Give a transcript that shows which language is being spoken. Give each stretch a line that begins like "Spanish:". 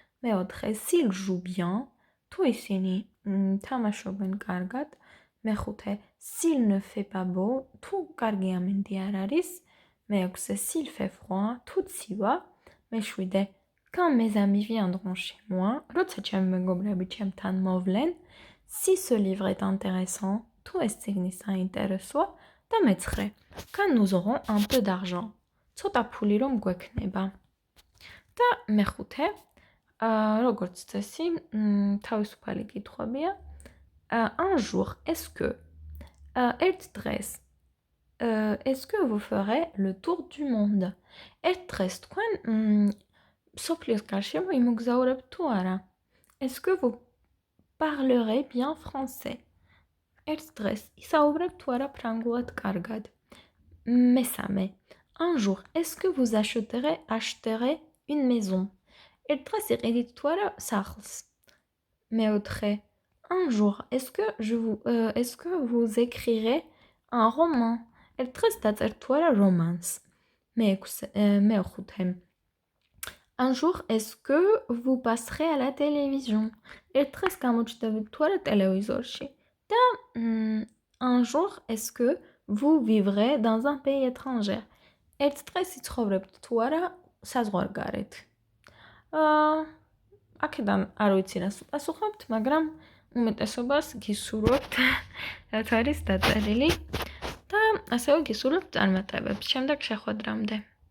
Georgian: მეოთხე
French: s'il joue bien,
Georgian: თუ ისინი თამაშობენ კარგად. მეხუთე
French: s'il ne fait pas beau,
Georgian: თუ კარგი ამინდი არ არის. მეექვსე
French: s'il fait froid,
Georgian: თუ ცივა. მეშვიდე
French: quand mes amis viendront chez moi,
Georgian: როცა ჩემი მეგობრები ჩემთან მოვლენ.
French: si ce livre est intéressant,
Georgian: თუ ეს წიგნი საინტერესოა. და მეცხრე
French: quand nous aurons un peu d'argent,
Georgian: ცოტა ფული რომ გვექნება. და მეხუთე როგორც წესი თავისუფალი კითხვებია.
French: un jour, est-ce que
Georgian: ერთ დღეს
French: est-ce que vous ferez le tour du monde?
Georgian: ერთ დღეს თქვენ სოფლიოს გარშემო იმოგზაურებთ თუ არა?
French: est-ce que vous parlerez bien français?
Georgian: ერთ დღეს ისაუბრებთ თუ არა ფრანგულად კარგად? მესამე
French: un jour, est-ce que vous acheterez une maison?
Georgian: ერთ დღეს იყიდით თუ არა სახლს? მეოთხე
French: un jour, est-ce que vous écrirez un roman?
Georgian: ერთ დღეს დაწერთ თუ არა რომანს? მეოთხე
French: un jour, est-ce que vous passerez à la télévision?
Georgian: ერთ დღეს გამოჩნდებით თუ არა ტელევიზორში?
French: და un jour, est-ce que vous vivrez dans un pays étranger?
Georgian: ერთ დღეს იცხოვრებთ თუ არა საზღვარგარეთ? აქედან არ ვიცი რას უპასუხებთ, მაგრამ უმეტესობას გისურვებთ რაც არის დაწერილი და ასევე გისურვებთ წარმატებებს შემდეგ შეხვედრამდე.